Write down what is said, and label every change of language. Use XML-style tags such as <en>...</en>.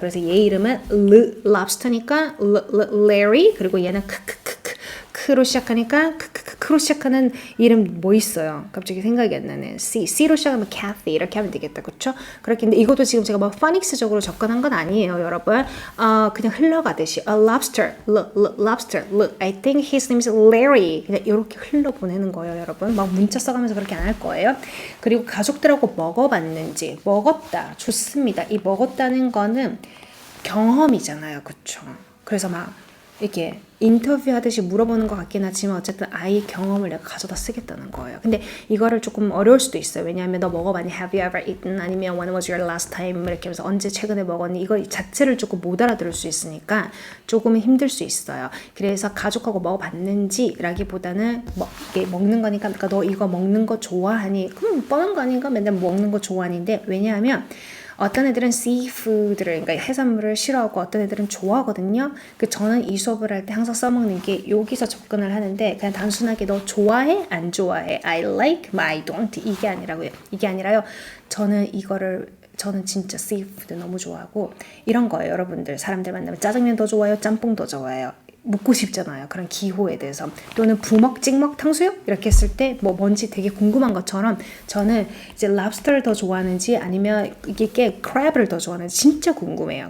<ko>그래서 얘 이름은 랍스터니까 Larry, 그리고 얘는 크로 시작하니까 크로 시작하는 이름 뭐 있어요? 갑자기 생각이 안 나네. C로 시작하면 Kathy 이렇게 하면 되겠다. 그렇죠? 그렇게 근데 이것도 지금 제가 뭐 파닉스적으로 접근한 건 아니에요, 여러분. 그냥 흘러가듯이</ko> <en>lobster, I think his name is Larry.</en> <ko>그냥 이렇게 흘러 보내는 거예요, 여러분. 막 문자 써가면서 그렇게 안 할 거예요. 그리고 가족들하고 먹어봤는지, 먹었다. 좋습니다. 이 먹었다는 거는 경험이잖아요, 그렇죠? 그래서 막 이렇게 인터뷰하듯이 물어보는 것 같긴 하지만 어쨌든 아이 경험을 내가 가져다 쓰겠다는 거예요. 근데 이거를 조금 어려울 수도 있어요. 왜냐하면 너 먹어봤니?</ko> <en>Have you ever eaten? 아니면 When was your last time?</en> <ko>이렇게 하면서 언제 최근에 먹었니? 이거 자체를 조금 못 알아들을 수 있으니까 조금은 힘들 수 있어요. 그래서 가족하고 먹어봤는지 라기보다는 이게 먹는 거니까 그러니까 너 이거 먹는 거 좋아하니? 그럼 뻔한 거 아닌가? 맨날 먹는 거 좋아하는데 왜냐하면 어떤 애들은 seafood를 그러니까 해산물을 싫어하고 어떤 애들은 좋아하거든요. 저는 이 수업을 할 때 항상 써먹는 게 여기서 접근을 하는데 그냥 단순하게 너 좋아해? 안 좋아해?</ko> <en>I like, I don't</en> <ko>이게 아니라고요. 이게 아니라요. 저는 진짜 seafood 너무 좋아하고 이런 거예요. 여러분들 사람들 만나면 짜장면 더 좋아요? 짬뽕 더 좋아해요? 묻고 싶잖아요. 그런 기호에 대해서. 또는 부먹, 찍먹, 탕수육? 이렇게 했을 때 뭔지 되게 궁금한 것처럼 저는 이제 랍스터를 더 좋아하는지 아니면 이게 크랩을 더 좋아하는지 진짜 궁금해요.</ko>